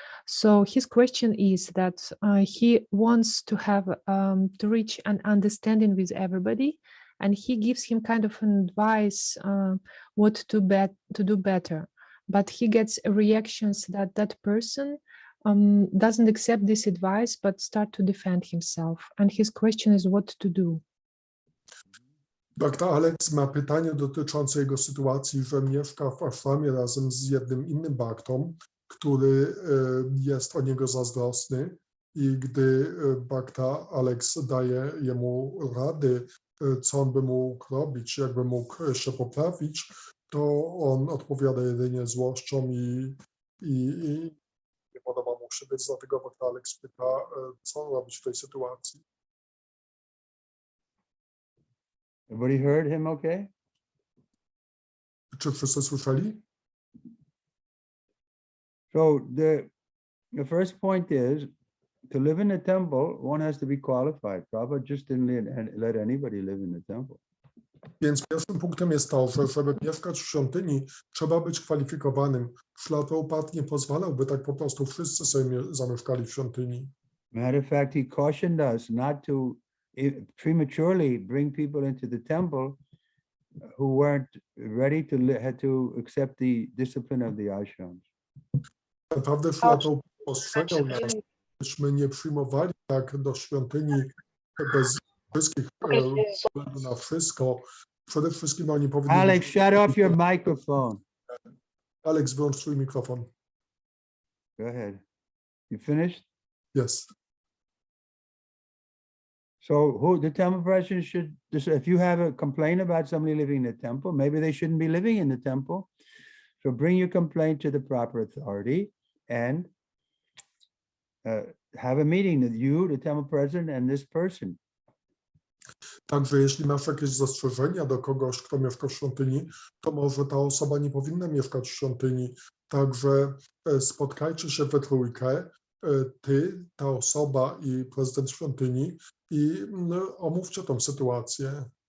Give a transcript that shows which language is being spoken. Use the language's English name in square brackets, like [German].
[English] So his question is that he wants to have to reach an understanding with everybody, and he gives him kind of an advice what to do better. But he gets reactions that that person doesn't accept this advice, but start to defend himself. And his question is what to do. [Polish] Bhakta Alex ma pytanie dotyczące jego sytuacji, że mieszka w ashramie razem z jednym innym bhaktą, który jest o niego zazdrosny, i gdy Bhakta Alex daje jemu rady, co on by mógł robić, jakby mógł się poprawić, to on odpowiada jedynie złością i nie podoba mu się, więc dlatego Bhakta Alex pyta, co robić w tej sytuacji. [English] Everybody heard him okay? [Polish] Czy wszyscy słyszeli? [English] So the first point is, to live in the temple, one has to be qualified. Prabhupada just didn't let anybody live in the temple. [Polish] Więc pierwszym punktem jest to, że żeby mieszkać w świątyni, trzeba być kwalifikowanym. Ślad Prabhupada nie pozwalał, by tak po prostu wszyscy sobie zamieszkali w świątyni. [English] Matter of fact, he cautioned us not to prematurely bring people into the temple who weren't ready had to accept the discipline of the ashrams. [Polish] Naprawdę ślad Prabhupada ostrzegał nas, byśmy nie przyjmowali tak do świątyni bez wszystkich względu na wszystko Przede wszystkim oni powinni [English] Alex, [Polish] być... [English] shut off your microphone. [Polish] Alex, wyłącz swój mikrofon. [English] Go ahead. You finished? Yes. So who the temple president should, if you have a complaint about somebody living in the temple, maybe they shouldn't be living in the temple. So bring your complaint to the proper authority and have a meeting with you, the temple president, and this person. [Polish] Także jeśli masz jakieś zastrzeżenia do kogoś, kto mieszka w świątyni, to może ta osoba nie powinna mieszkać w świątyni. Także spotkajcie się we trójkę, ty, ta osoba i prezydent świątyni i omówcie tą sytuację.